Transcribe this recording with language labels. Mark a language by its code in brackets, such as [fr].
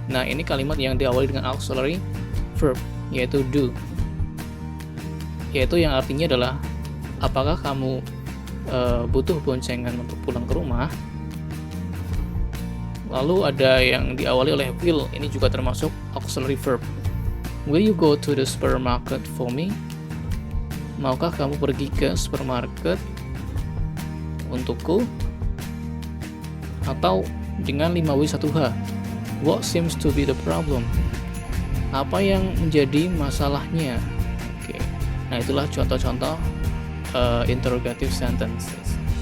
[id] Nah, ini kalimat yang diawali dengan auxiliary verb, yaitu do. Yaitu yang artinya adalah, apakah kamu butuh boncengan untuk pulang ke rumah? Lalu ada yang diawali oleh will, ini juga termasuk auxiliary verb. [en] Will you go to the supermarket for me? [id] Maukah kamu pergi ke supermarket untukku? [en] Atau dengan 5W1H, what seems to be the problem? [id] Apa yang menjadi masalahnya? Oke. Nah, itulah contoh-contoh interrogative sentences.